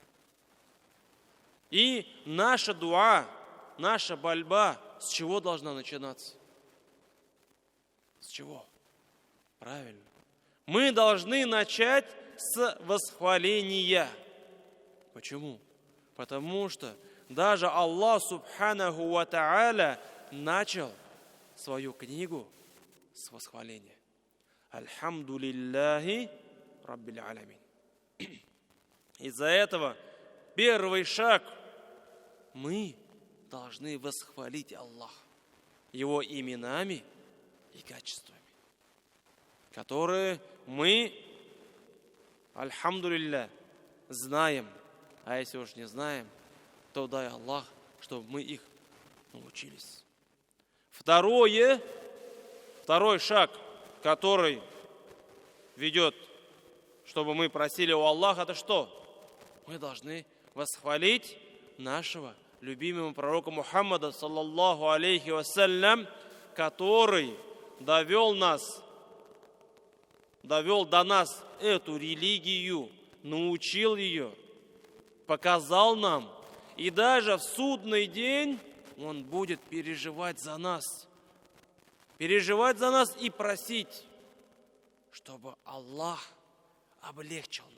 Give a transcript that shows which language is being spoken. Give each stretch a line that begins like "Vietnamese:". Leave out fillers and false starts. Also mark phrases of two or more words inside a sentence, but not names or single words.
Russian: И наша дуа, наша мольба с чего должна начинаться? С чего? Правильно. Мы должны начать с восхваления. Почему? Потому что даже Аллах
Arabic: سبحانه وتعالى
Russian: начал свою книгу с восхваления.
Arabic: الحمد لله رب العالمين.
Russian: Из-за этого первый шаг — мы должны восхвалить Аллаха Его именами и качествами, которые мы,
Arabic: الحمد لله,
Russian: знаем. А если уж не знаем, то дай Аллах, чтобы мы их научились. Второй шаг, который ведет, чтобы мы просили у Аллаха, это что? Мы должны восхвалить нашего любимого пророка Мухаммада,
Arabic: صلى الله عليه وسلم,
Russian: который довел до нас эту религию, научил ее, показал нам. И даже в судный день Он будет переживать за нас и просить, чтобы Аллах облегчил нам.